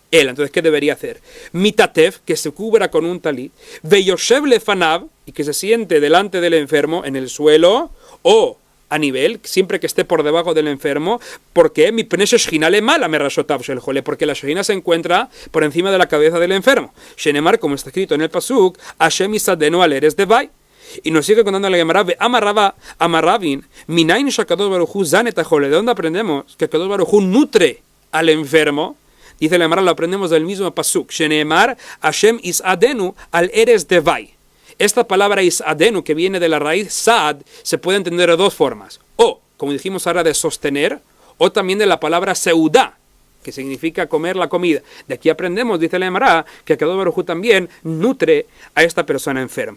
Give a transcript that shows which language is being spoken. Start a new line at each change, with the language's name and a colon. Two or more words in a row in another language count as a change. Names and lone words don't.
Spanish: Él, entonces, ¿qué debería hacer? Mitatev, que se cubra con un talit,
Hebrew: ויושב לפניו,
Spanish: y que se siente delante del enfermo en el suelo, o a nivel, siempre que esté por debajo del enfermo, porque
Hebrew: מפני ששכינה למעלה מראשותיו של חולה,
Spanish: porque la shejina se encuentra por encima de la cabeza del enfermo. Shenemar, como está escrito en el pasuk,
Hebrew: ה' יסעדנו על ערש דוי.
Spanish: Y nos sigue contando la Gemara,
Hebrew: אמר רבין, מנין שהקדוש ברוך הוא זן את החולה.
Spanish: ¿De dónde aprendemos que
Hebrew: קדוש ברוך הוא
Spanish: nutre al enfermo? Dice la Gemara, lo aprendemos del mismo pasuk.
Hebrew: שנאמר, ה' יסעדנו על ערש דוי.
Spanish: Esta palabra isadenu, que viene de la raíz sad, se puede entender de dos formas. O, como dijimos ahora, de sostener, o también de la palabra seudá, que significa comer la comida. De aquí aprendemos, dice la Gemara, que
Hebrew: הקדוש ברוך הוא
Spanish: también nutre a esta persona enferma.